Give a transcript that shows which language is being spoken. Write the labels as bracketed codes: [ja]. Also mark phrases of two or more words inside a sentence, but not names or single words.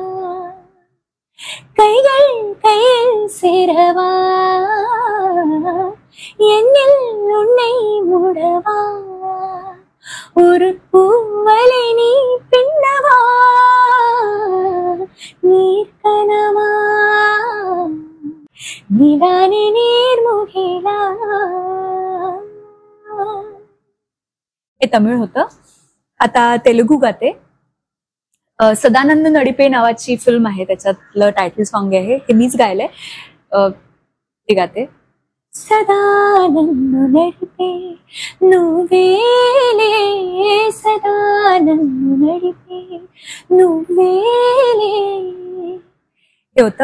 [ta] கைகள் கையில் சேரவா என்னில் உன்னை மூடவா ஒரு பூவலை நீ பின்னவா நீர் கனவா நீதானே நீர் முகிலா. [mr] हे तमिळ होतं. आता तेलुगू गाते. सदानंद नडिपे नावाची फिल्म आहे, त्याच्यातलं [en] title song [mr] आहे, हे मीच गायलंय. ते गाते. [te] సదానంద నడిపే నువ్వేలే సదానంద నడిపే నువ్వేలే, [mr] हे होतं.